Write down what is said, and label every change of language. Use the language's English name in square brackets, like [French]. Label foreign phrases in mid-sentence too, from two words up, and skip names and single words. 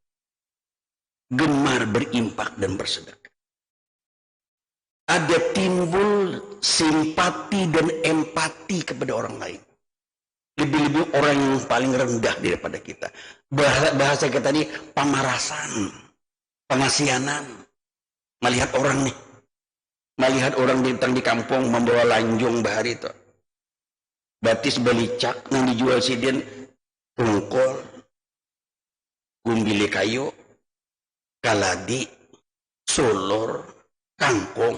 [Indonesian] Gemar berinfak dan bersedekah. Ada timbul simpati dan empati kepada orang lain. Lebih-lebih orang yang paling rendah daripada kita. [Banjar] Bahasa kita ini pamarasan, pengasianan. [Indonesian] Melihat orang nih, melihat orang di kampung membawa lanjung bahari itu. [Banjar] Batis belicak yang dijual sidin tungkol, gumbili kayu, kaladi, sulur, kangkung.